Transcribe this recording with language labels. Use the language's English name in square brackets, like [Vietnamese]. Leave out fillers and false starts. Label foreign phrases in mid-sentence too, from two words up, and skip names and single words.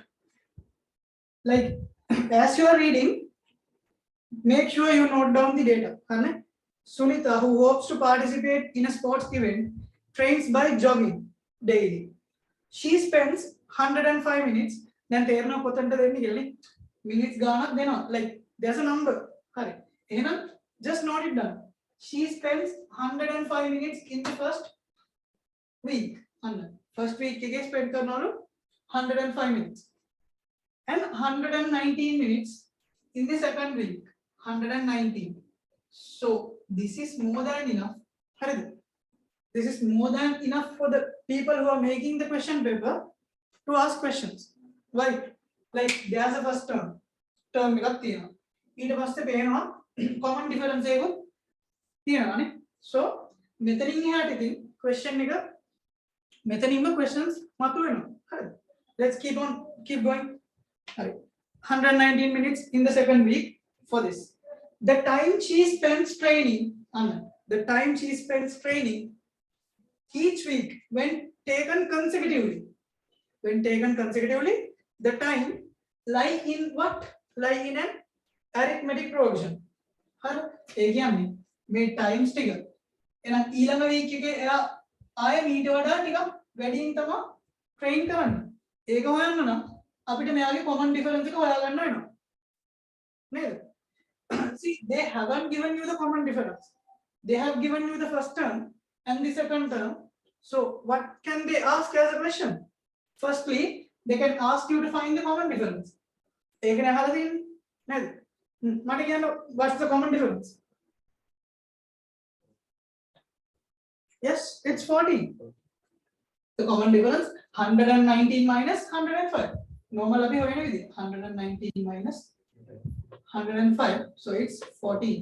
[English] Like as you are reading, make sure you note down the data. Sunita, who hopes to participate in a sports event, trains by jogging daily. She spends 105 minutes. Then [Sinhala] තේරෙනවා කොතනද දෙන්නේ කියලා නේ. Minutes ගානක් දෙනවා. [English] Like there's a number. [Sinhala] හරි. [English] එහෙනම් just note it down. She spends 105 minutes in the first week. [Sinhala] First week එකේ spend කරනවලු 105 minutes. [English] And 119 minutes in the second week. 119. So this is more than enough. This is more than enough for the people who are making the question paper to ask questions. Why? Like there's a first term. [Sinhala] Term එකක් තියෙනවා. ඊට පස්සේ පේනවා [English] common difference [Sinhala] එකක් තියෙනවානේ. So මෙතනින් එහාට ඉතින් question එක මෙතනින්ම questions මතුවෙනවා. හරිද? [English] Let's keep going. Right. 119 minutes in the second week for this. The time she spends training, each week when taken consecutively, the time lie in what? Lie in an arithmetic progression. [Sinhala] ඒ කියන්නේ මේ times ටික එහෙනම් ඊළඟ week එකේ එයා ආයෙ මීට වඩා ටිකක් වැඩියෙන් තමයි train කරන්නේ. ඒක හොයන්න නම් අපිට මෙයාගේ [English] common difference [Sinhala] එක හොයාගන්න වෙනවා. නේද? [English] See, they haven't given you the common difference. They have given you the first term and the second term. So what can they ask as a question? Firstly, they can ask you to find the common difference. [Sinhala] ඒකනේ අහලා තියෙන්නේ. නේද? මට කියන්න [English] what's the common difference? Yes, it's 40. The common difference 119 minus 105. Normal abhi hoye na 119 minus 105, so it's 14.